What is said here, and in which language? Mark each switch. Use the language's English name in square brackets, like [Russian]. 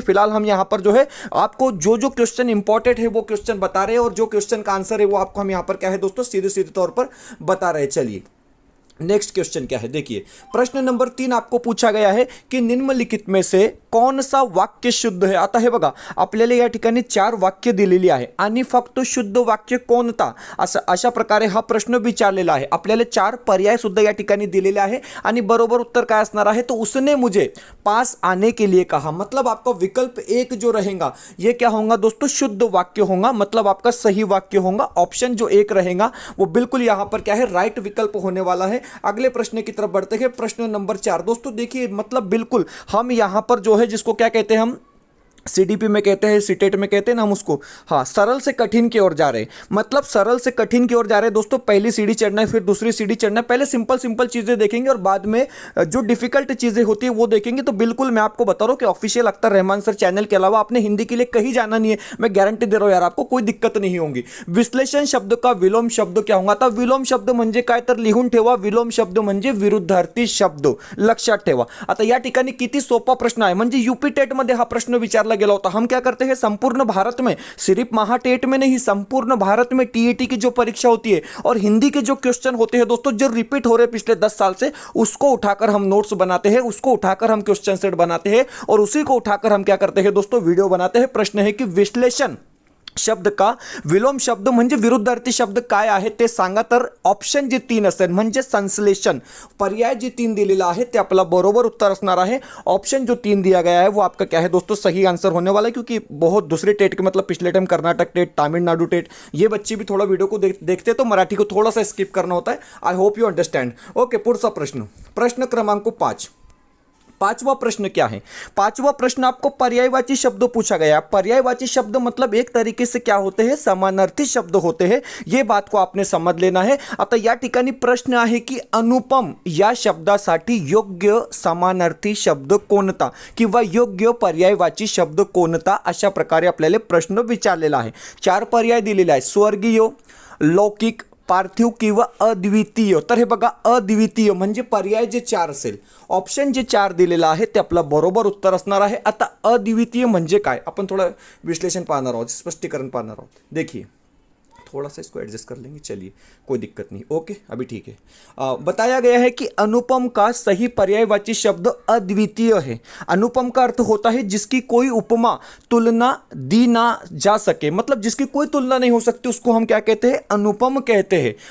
[Hindi] फिलहाल हम यहां पर जो है आपको जो जो क्वेश्चन इंपॉर्टेंट है वो क्वेश्चन बता रहे हैं, और जो क्वेश्चन का आंसर है वो आपको हम यहां पर क्या है दोस्तों सीधे सीधे तौर पर बता रहे हैं। चलिए नेक्स्ट क्वेश्चन क्या है, देखिए प्रश्न नंबर 3 आपको पूछा गया है कि निम्नलिखित में से कोण सा वाक्य शुद्ध है? [Marathi] आता है बघा, आपल्याला या ठिकाणी 4 वाक्य दिलेली आहे आणि फक्त शुद्ध वाक्य कोणता, अशा प्रकारे हा प्रश्न विचारलेला आहे। आपल्याला 4 पर्याय सुद्धा या ठिकाणी दिलेले आहे आणि बरोबर उत्तर काय असणार आहे? [Hindi] तो उसने मुझे पास आने के लिए कहा। मतलब आपका विकल्प 1 जो रहेगा ये क्या होगा दोस्तों? शुद्ध वाक्य होगा, मतलब आपका सही वाक्य होगा। ऑप्शन जो 1 रहेगा वो बिल्कुल यहां पर क्या है? राइट विकल्प होने वाला है। अगले प्रश्न की तरफ बढ़ते हैं। प्रश्न नंबर 4 दोस्तों देखिए, मतलब बिल्कुल हम यहां पर जो है जिसको क्या कहते हैं हम सीडीपी में कहते हैं, सीटेट में कहते हैं ना हम उसको, हाँ सरल से कठिन की ओर जा रहे हैं। मतलब सरल से कठिन की ओर जा रहे हैं दोस्तों। पहली सीढ़ी चढ़ना है, फिर दूसरी सीढ़ी चढ़ना है। पहले सिंपल सिंपल चीजें देखेंगे और बाद में जो डिफिकल्ट चीजें होती है वो देखेंगे। तो बिल्कुल मैं आपको बता रहा हूँ कि official Akhtar Rahman sir channel के अलावा आपने हिंदी के लिए कहीं जाना नहीं है। मैं गारंटी दे रहा हूँ यार, आपको कोई दिक्कत नहीं होगी। विश्लेषण शब्द का विलोम शब्द क्या होगा? [Marathi] आता विलोम शब्द म्हणजे काय तर लिहून ठेवा, विलोम शब्द म्हणजे विरुद्धार्थी शब्द, लक्षात ठेवा। आता या ठिकाणी किती सोपा प्रश्न आहे, म्हणजे यूपी टेट मध्ये हा प्रश्न विचारला गेला होता। [Hindi] हम क्या करते हैं, संपूर्ण भारत में, सिर्फ महाटेट में नहीं, संपूर्ण भारत में टीईटी की जो परीक्षा होती है और हिंदी के जो क्वेश्चन होते हैं दोस्तों जो रिपीट हो रहे पिछले 10 साल से, उसको उठाकर हम नोट्स बनाते हैं, उसको उठाकर हम क्वेश्चन सेट बनाते हैं और उसी को उठाकर हम क्या करते हैं दोस्तों? वीडियो बनाते हैं। प्रश्न है कि विश्लेषण शब्द का विलोम शब्द [Marathi] म्हणजे विरुद्धार्थी शब्द काय आहे ते सांगा। तर ऑप्शन जे 3 असेल म्हणजे संश्लेषण, पर्याय जे 3 दिलेला आहे ते आपला बरोबर उत्तर असणार आहे। [Hindi] ऑप्शन जो 3 दिया गया है वो आपका क्या है दोस्तों? सही आंसर होने वाला है, क्योंकि बहुत दूसरे टेट के मतलब पिछले time Karnataka TET, Tamil Nadu TET, ये बच्चे भी थोड़ा वीडियो को देखते तो मराठी को थोड़ा सा स्किप करना होता है। [English] I hope you understand. [Marathi] Okay, पुढचा प्रश्न, प्रश्न क्रमांक 5। [Hindi] पांचवा प्रश्न क्या है? पांचवा प्रश्न आपको पर्यायवाची शब्द पूछा गया। पर्यायवाची शब्द मतलब एक तरीके से क्या होते हैं? समानार्थी शब्द होते हैं। ये बात को आपने समझ लेना है। [Marathi] आता या ठिकाणी प्रश्न आहे की अनुपम या शब्दासाठी योग्य समानार्थी शब्द कोणता किंवा योग्य पर्यायवाची शब्द कोणता, अशा प्रकारे आपल्याला प्रश्न विचारलेला आहे। 4 पर्याय दिलेले आहेत, स्वर्गीय, लौकिक, पार्थिव किंवा अद्वितीय। तर हे बघा, अद्वितीय म्हणजे पर्याय जे 4 असेल, ऑप्शन जे 4 दिलेला आहे ते आपला बरोबर उत्तर असणार आहे। आता अद्वितीय म्हणजे काय, आपण थोडं विश्लेषण पाहणार आहोत, स्पष्टीकरण पाहणार आहोत। [Hindi] देखिए थोड़ा सा इसको एडजस्ट कर लेंगे, चलिए कोई दिक्कत नहीं। ओके, अभी ठीक है। बताया गया है कि अनुपम का सही पर्यायवाची शब्द अद्वितीय है। अनुपम का अर्थ होता है जिसकी कोई उपमा, तुलना दी ना जा सके, मतलब जिसकी कोई तुलना नहीं हो सकती उसको हम क्या कहते हैं? अनुपम कहते हैं।